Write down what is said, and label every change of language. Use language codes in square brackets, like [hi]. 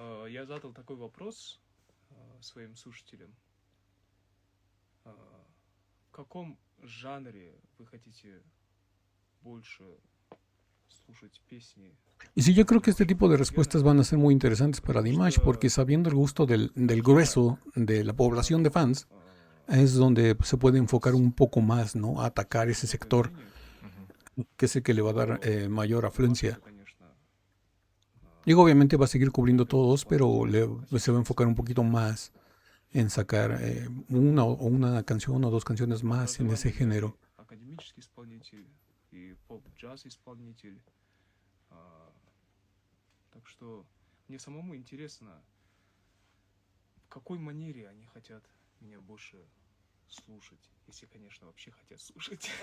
[ru] Я задал такой вопрос своим слушателям. В каком жанре вы хотите больше слушать песни? [es] Y sí, yo creo que este tipo de respuestas van a ser muy interesantes para Dimash, porque sabiendo el gusto del grueso de la población de fans, es donde se puede enfocar un poco más, ¿no? A atacar ese sector. que es el que le va a dar mayor afluencia. [ru] Конечно, [es] Digo, obviamente va a seguir cubriendo todos, pero se va a enfocar un poquito más en sacar una canción o dos canciones más en ese género. [ru] академический исполнитель и поп-джаз исполнитель. А, Так что мне самому интересно, в какой манере они хотят меня больше слушать, если, конечно, вообще хотят слушать.